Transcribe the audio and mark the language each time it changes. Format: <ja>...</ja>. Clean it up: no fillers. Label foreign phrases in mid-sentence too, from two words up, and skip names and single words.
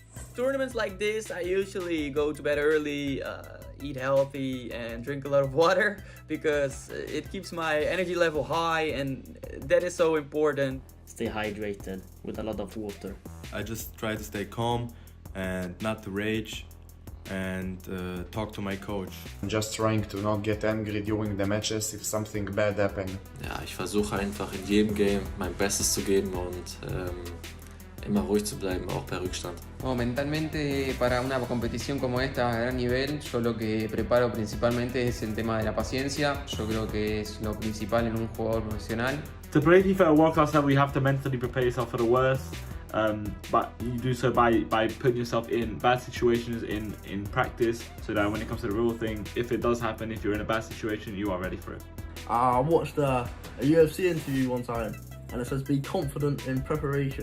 <en>Tournaments like this, I usually go to bed early, eat healthy, and drink a lot of water because it keeps my energy level high, and that is so important. Stay hydrated with a lot of water. I just try to stay calm and not to rage and talk to my coach. I'm just trying to not get angry during the matches if something bad happens.</en> <de>Ja, ich versuche einfach in jedem Game mein Bestes zu geben und immer ruhig zu bleiben, auch bei Rückstand.</de> <es>Mentalmente para una competición como esta a gran nivel, yo lo que preparo principalmente es el tema de la paciencia. Yo creo que es lo principal en un jugador profesional.</es> <en>To play FIFA at a world class level, you have to mentally prepare yourself for the worst, but you do so by putting yourself in bad situations in practice, so that when it comes to the real thing, if it does happen, if you're in a bad situation, you are ready for it. I watched a UFC interview one time, and it says be confident in preparation.</en>